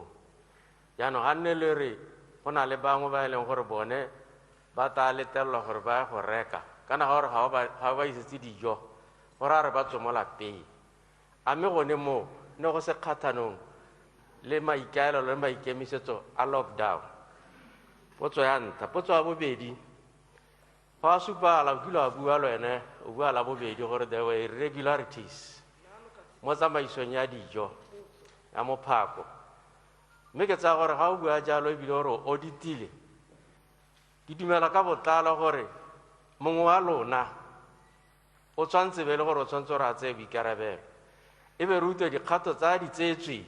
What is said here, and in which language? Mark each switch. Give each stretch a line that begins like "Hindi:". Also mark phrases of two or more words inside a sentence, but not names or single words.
Tswana: Jaanong ga nne le re go na le bangwe ba e leng gore bone ba tla letelelwa gore ba ye go reka kana gore ga ba isetse dijo gore a re ba tswe mo lapeng. A mme gone moo ne go se kgathanong le maikaelelo le maikemisetso a lockdown. Potso ya ntlha. Potso ya bobedi, go a supagala o kile wa bua le wene o bua la bobedi gore
English: there were irregularities
Tswana: mo tsamaisong ya dijo ya mophako. Mme ke tsaya gore ga o bua jalo ebile gore o auditile, ke dumela ka botlalo gore mongwe wa lona o tshwanetse be le gore o tshwanetse gore a tseye boikarabelo, e be re utlwe dikgato tsa di tseetsweng.